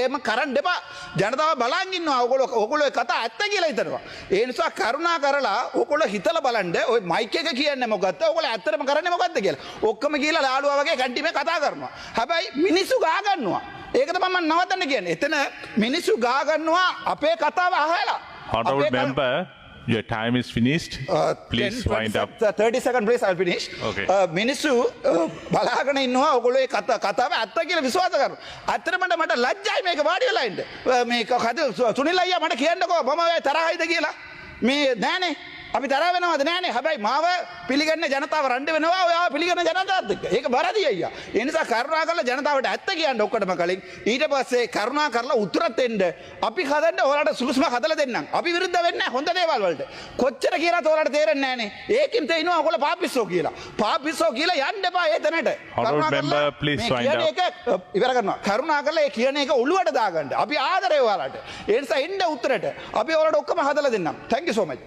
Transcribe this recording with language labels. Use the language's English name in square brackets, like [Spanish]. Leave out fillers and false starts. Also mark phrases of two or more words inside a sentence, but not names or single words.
[Sinhala] එහෙම කරන්න එපා. ජනතාව බලන් ඉන්නවා. ඕගොල්ලෝ කතා ඇත්ත කියලා හිතනවා. ඒ නිසා කරුණා කරලා ඕගොල්ලෝ හිතලා බලන්න ඔය මයික් එක කියන්නේ මොකද්ද? ඕගොල්ලෝ ඇත්තටම කරන්නේ මොකද්ද කියලා. ඔක්කොම කියලා ලාළුවා වගේ කැන්ටිමේ කතා කරනවා. හැබැයි මිනිස්සු ගා ගන්නවා. ඒක තමයි මම නවත්තන්න කියන්නේ. එතන මිනිස්සු ගා ගන්නවා අපේ කතාව අහලා. [English] Honorable member, your time is finished. Please wind up. 30 seconds please, I'll finish. Okay. [Sinhala] මිනිස්සු බලාගෙන ඉන්නවා ඔයගොල්ලෝ ඒ කතාව ඇත්ත කියලා විශ්වාස කරනවා. ඇත්තටම මට ලැජ්ජයි මේක වාඩි වෙලා ඉන්න. මේක සුනිල් අයියා මට කියන්නකෝ මම ඔය තරහයිද කියලා. මේ නෑනේ. අපි තරහ වෙනවද නෑනේ. හැබැයි මාව පිළිගන්න ජනතාව රණ්ඩු වෙනවා ඔයාව පිළිගන්න ජනතාවත් එක්ක. ඒක වැරදි අයියා. ඒ නිසා කරුණා කරලා ජනතාවට ඇත්ත කියන්න ඔක්කොටම කලින්. ඊට පස්සේ කරුණා කරලා උත්තරත් දෙන්න. අපි හදන්න ඔයාලට සුදුසුම හදලා දෙන්නම්. අපි විරුද්ධ වෙන්නේ නැහැ හොඳ දේවල් වලට. කොච්චර කියලාත් ඔයාලට තේරෙන්නේ නැහනේ. ඒකින් තේිනවා ඔයගොල්ලෝ පාපිස්සෝ කියලා. පාපිස්සෝ කියලා යන්න එපා ඒ තැනට. [English] Honorable member, please wind up. [Sinhala] ඉවර කරනවා. කරුණා කරලා ඒ කියන එක ඔළුවට දාගන්න. අපි ආදරේ ඔයාලට. ඒ නිසා එන්න උත්තරට. අපි ඔයාලට ඔක්කොම හදලා දෙන්නම්. [English] Thank you so much.